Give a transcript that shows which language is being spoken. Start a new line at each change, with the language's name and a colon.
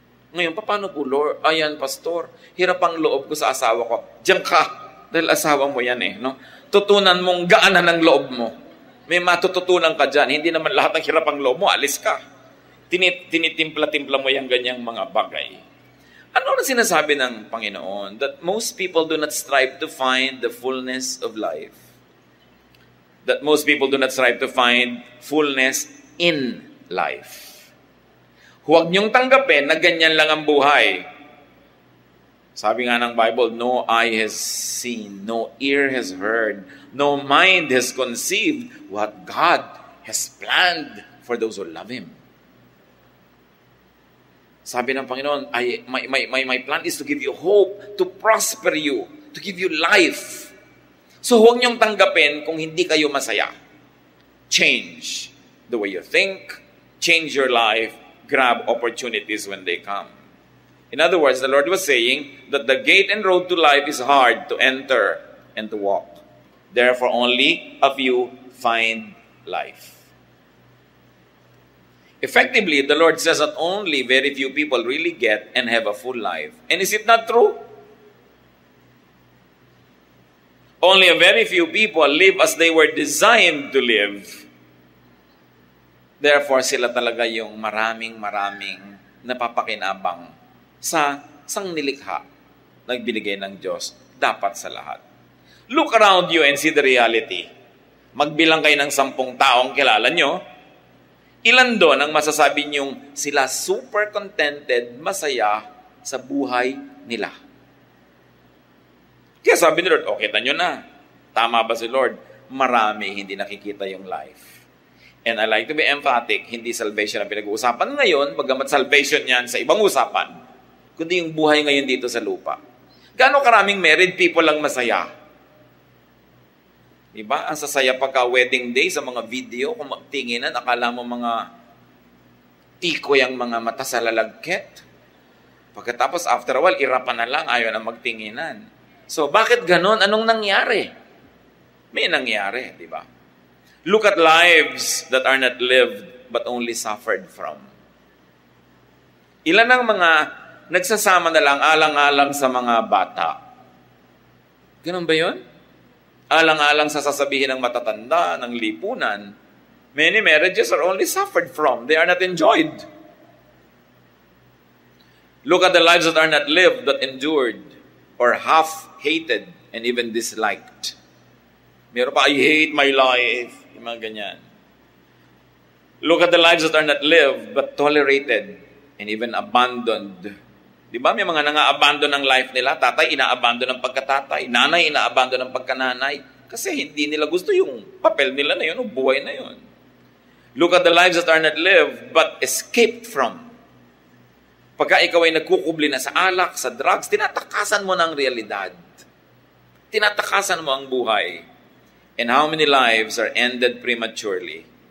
Filipino: Ngayon, paano po, Lord? Ayan, Pastor, hirap ang loob ko sa asawa ko. Diyan ka, dahil asawa mo yan no? Tutunan mong gaanan ng loob mo. May matututunan ka dyan. Hindi naman lahat ng hirap ang loob mo, alis ka. Tinitimpla-timpla mo yung ganyang mga bagay. Ano na sinasabi ng Panginoon?
English: That most people do not strive to find the fullness of life. That most people do not strive to find fullness in life.
Filipino: Huwag niyong tanggapin na ganyan lang ang buhay. Sabi nga ng Bible,
English: no eye has seen, no ear has heard, no mind has conceived what God has planned for those who love Him.
Filipino: Sabi ng Panginoon,
English: my plan is to give you hope, to prosper you, to give you life.
Filipino: So huwag niyong tanggapin kung hindi kayo masaya.
English: Change the way you think, change your life, grab opportunities when they come. In other words, the Lord was saying that the gate and road to life is hard to enter and to walk. Therefore, only a few find life. Effectively, the Lord says that only very few people really get and have a full life. And is it not true? Only a very few people live as they were designed to live.
Filipino: Therefore, sila talaga yung maraming napapakinabang sa sangnilikha na binigay ng Diyos dapat sa lahat.
English: Look around you and see the reality.
Filipino: Magbilang kayo ng 10 taong kilala nyo. Ilan doon ang masasabi nyong sila super contented, masaya sa buhay nila? Kaya sabi ni Lord, okay, kita nyo na. Tama ba si Lord? Marami hindi nakikita yung life.
English: And I like to be emphatic,
Filipino: hindi salvation ang pinag-uusapan ngayon, bagamat salvation yan sa ibang usapan, kundi yung buhay ngayon dito sa lupa. Gaano karaming married people lang masaya? Diba? Ang sasaya pagka-wedding day sa mga video, kung magtinginan, akala mo mga tikoy ang mga mata sa lalagket. Pagkatapos,
English: after a while,
Filipino: irapan na lang, ayaw na magtinginan. So, bakit ganon? Anong nangyari? May nangyari, di ba?
English: Look at lives that are not lived but only suffered from.
Filipino: Ilan ang mga nagsasama na lang alang-alang sa mga bata? Ganun ba yun? Alang-alang sa sasabihin ng matatanda, ng lipunan.
English: Many marriages are only suffered from. They are not enjoyed. Look at the lives that are not lived but endured or half-hated and even disliked.
Filipino: Meron pa,
English: I hate my life.
Filipino: Yung mga ganyan.
English: Look at the lives that are not lived but tolerated and even abandoned.
Filipino: Di ba? May mga nanga-abandon ng life nila. Tatay, ina-abandon ng pagkatatay. Nanay, ina-abandon ng pagkananay. Kasi hindi nila gusto yung papel nila na yun o buhay na yun. Look at the lives that are not lived but escaped from. Pagka ikaw ay nagkukubli na sa alak, sa drugs, tinatakasan mo ng realidad. Tinatakasan mo ang buhay.
English: And how many lives are ended prematurely?